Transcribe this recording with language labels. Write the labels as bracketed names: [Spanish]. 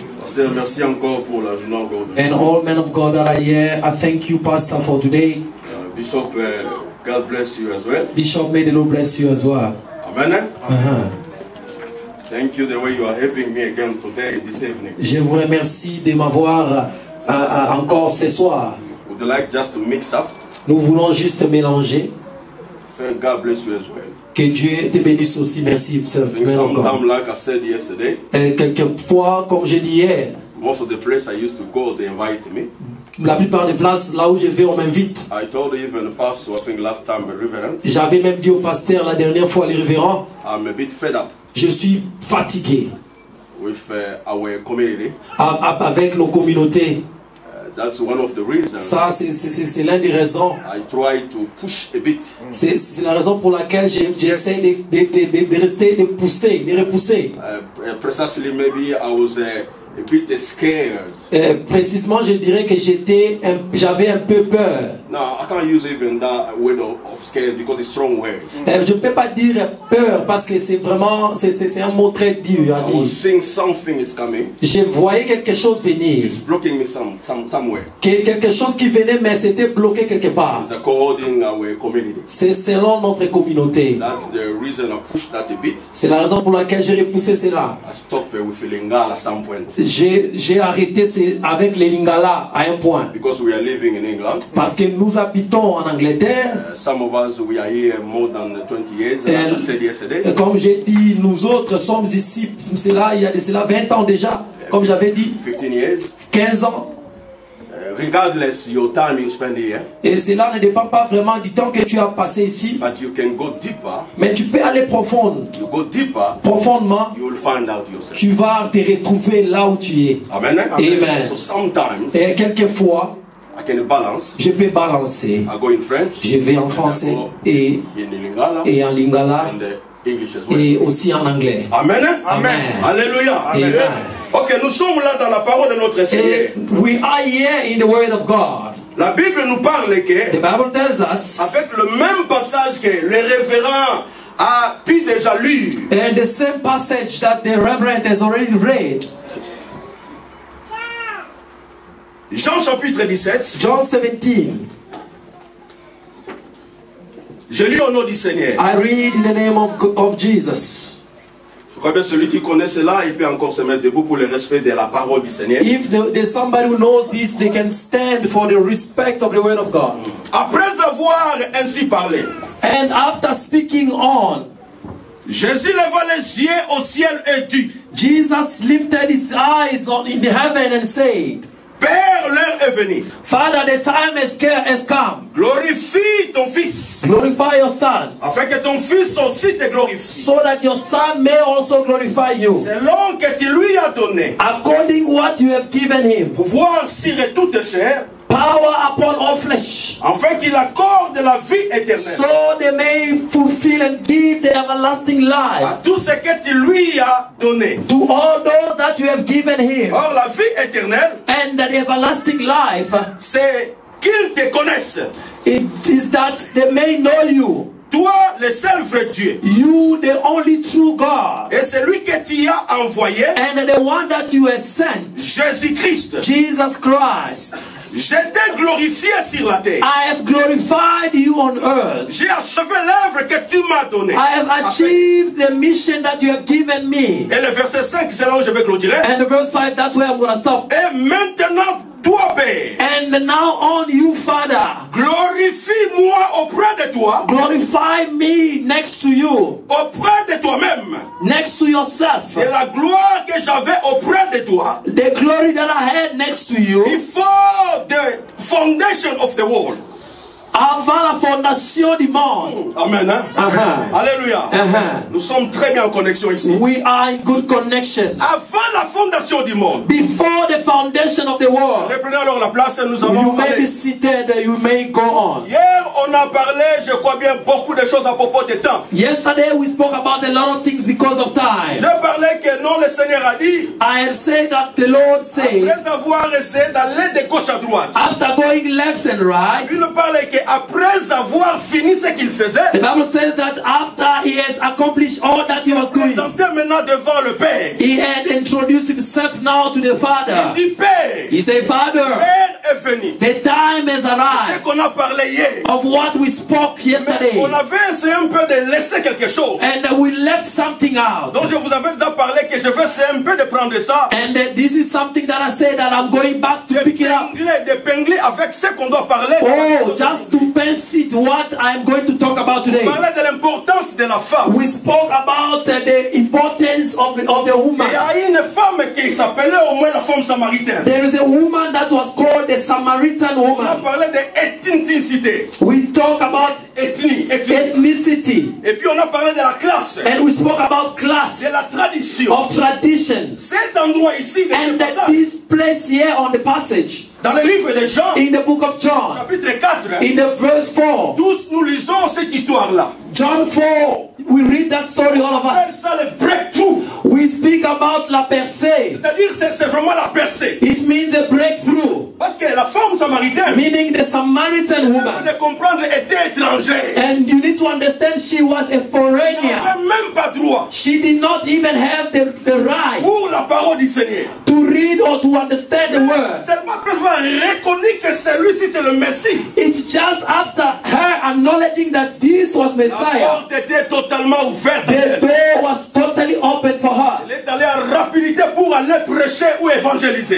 [French] Pasteur, merci encore pour la journée encore. [English] And all men of God that are here, I thank you, Pastor, for today. Bishop, God bless you as well. Bishop, may the Lord bless you as well. Amen. Thank you the way you are having me again today, this evening. [French] Je vous remercie de m'avoir encore ce soir. [English] Would you like just to mix up? [French] Nous voulons juste mélanger. [English] God bless you as well. [French] Que Dieu te bénisse aussi. Merci. [English] Sometimes, like I said yesterday, [French] quelquefois, comme j'ai dit hier, [English] most of the places I used to go, they invite me. [French] La plupart des places là où je vais, on m'invite. [English] I told even the pastor, I think last time, a reverend. [French] J'avais même dit au pasteur la dernière fois, les révérends. [English] I'm a bit fed up. [French] Je suis fatigué. [English] With our community. [French] Avec nos communautés. [English] That's one of the reasons. [French] Ça, c'est l'une des raisons. [English] I try to push a bit. [French] C'est la raison pour laquelle j'essaie de rester, de pousser, de repousser. [English] Precisely, maybe I was a bit scared. [French] Précisément, je dirais que j'avais un peu peur. [English] No, I can't use even that word of scared because it's strong word. [French] Je ne peux pas dire peur parce que c'est vraiment, c'est un mot très dur à [English] I was [French] dire. [English] seeing something is coming. [French] Je voyais quelque chose venir. [English] It's blocking me somewhere. [French] Quelque chose qui venait, mais c'était bloqué quelque part. [English] It's according our community. [French] C'est selon notre communauté. [English] That's the reason I pushed that a bit. [French] C'est la raison pour laquelle j'ai repoussé cela. [English] I stopped with Lingala at some point. [French] J'ai arrêté avec les Lingala à un point. [English] Because we are living in England. [French] Parce que nous habitons en Angleterre. [English] Some of us, we are here more than 20 years, as I said yesterday. [French] Comme j'ai dit, nous autres sommes ici, il y a de cela 20 ans déjà, comme j'avais dit. [English] 15 years. [French] 15 ans. [English] Regardless your time you spend here. [French] Et cela ne dépend pas vraiment du temps que tu as passé ici. [English] But you can go deeper. [French] Mais tu peux aller profond. [English] You go deeper. [French] Profondément. [English] You will find out yourself. [French] Tu vas te retrouver là où tu es. Amen. Amen. [English] So sometimes. [French] Et quelquefois. [English] I can balance. [French] Je peux balancer. [English] I go in French. [French] Je vais en français et en lingala. [English] English as well. [French] Et aussi en anglais. Amen. Amen. Alléluia. Amen. Ok, nous sommes là dans la parole de notre Seigneur. [English] We are here in the word of God. [French] La Bible nous parle que, [English] the Bible tells us, [French] avec le même passage que le révérend a pu déjà lu. [English] And the same passage that the reverend has already read. [French] Jean chapitre 17. [English] John 17. [French] Je lis au nom du Seigneur. [English] I read in the name of Jesus. [French] Je crois bien celui qui connaît cela, il peut encore se mettre debout pour le respect de la parole du Seigneur. [English] If there's somebody who knows this, they can stand for the respect of the word of God. [French] Après avoir ainsi parlé, [English] and after speaking on, [French] Jésus leva les yeux au ciel et dit, [English] Jesus lifted his eyes in the heaven and said, [French] Père, l'heure est venue. [English] Father, the time has come. [French] Glorifie ton Fils. [English] Glorify your Son. [French] Afin que ton Fils aussi te glorifie. [English] So that your Son may also glorify you. [French] Selon que tu lui as donné. [English] According what you have given him. [French] Pouvoir sur toute chair. [English] Power upon all flesh. [French] Afin qu'il accorde la vie éternelle. [English] So they may fulfill and give the everlasting life. [French] À tout ce que tu lui as donné. [English] To all those that you have given him. [French] Or la vie éternelle. [English] And the everlasting life. [French] C'est qu'ils te connaissent. [English] It is that they may know you. [French] Toi, le seul vrai Dieu. [English] You, the only true God. [French] Et celui que tu as envoyé. [English] And the one that you have sent. [French] Jésus-Christ. [English] Jesus Christ. [French] Je t'ai glorifié sur la terre. [English] I have glorified you on earth. [French] J'ai achevé l'œuvre que tu m'as donnée. [English] I have achieved the mission that you have given me. [French] Et le verset 5, c'est là où je vais clôturer. [English] And the verse 5, that's where I'm going to stop. [French] Et maintenant, toi, Père. [English] And now on you, Father. [French] Glorifie-moi auprès de toi. [English] Glorify me next to you. [French] Auprès de toi-même. [English] Next to yourself. [French] Et la gloire que j'avais auprès de toi. [English] The glory that I had next to you. Before the foundation of the world. [French] Avant la fondation du monde. Amen. Hein? Alléluia. Nous sommes très bien en connexion ici. [English] We are in good connection. [French] Avant la fondation du monde. [English] Before the foundation of the world. [French] Reprenez alors la place et nous allons [English] You may be [French] aller. [English] seated, you may go on. [French] Hier, on a parlé, je crois bien, beaucoup de choses à propos du temps. [English] Yesterday we spoke about a lot of things because of time. [French] Je parlais que non, le Seigneur a dit, [English] I had said that the Lord said, [French] après avoir essayé d'aller de gauche à droite, [English] after going left and right, [French] il nous parlait qu'après avoir fini ce qu'il faisait, [English] the Bible says that after he has accomplished all that he was doing, [French] présentait maintenant devant le Père. [English] he had introduced himself now to the Father. [French] Il dit, Père, [English] He said, Father, [French] Père est venu. [English] the time has [French] C'est [English] arrived [French] qu'on a parlé hier. [English] of what we spoke [French] Mais [English] yesterday. [French] on avait essayé un peu de laisser quelque chose. [English] And we left something out. [French] Donc je vous avais déjà parlé que je vais essayer un peu de prendre ça, [English] And this is something that I said that I'm going back to pick it up. [French] d'épingler avec ce qu'on doit parler. [English] Oh, just to pass it what I'm going to talk about today. [French] Parler de l'importance de la femme. [English] We spoke about the importance of the [French] Il y [English] woman. [French] a une femme qui s'appelait au moins la femme samaritaine. [English] There is a woman that was called the Samaritan [French] On a [English] woman. [French] parlé d'ethnicité. [English] We talk about [French] Ethnie. [English] ethnicity. [French] Et puis on a parlé de la classe, [English] And we spoke about class, [French] de la tradition. [English] of traditions. [French] Cet endroit ici, de ce [English] And that [French] passage, [English] this place here on the passage, [French] dans le livre de Jean, [English] in the book of John, [French] chapitre 4, [English] in the verse 4, [French] tous nous lisons cette histoire-là. [English] John 4, we read that story, all of [French] On appelle [English] us. [French] ça le breakthrough. [English] We speak about la percée. [French] C'est-à-dire c'est vraiment la percée. [English] It means a breakthrough, [French] Parce que la femme samaritaine, [English] meaning the Samaritan [French] vous [English] woman. [French] de comprendre, était étrangère. [English] And you need to understand she was a [French] Elle [English] foreigner. [French] n'avait même pas droit [English] She did not even have the right [French] pour la parole du Seigneur. [English] to read or to understand the word. [French] Seulement après avoir reconnu que celui-ci c'est le Messie, [English] It's just after her acknowledging that this was [French] la [English] Messiah, [French] porte était totalement ouverte. [English] the [French] Elle [English] door was totally open for her. [French] est allée en rapidité pour aller prêcher ou évangéliser.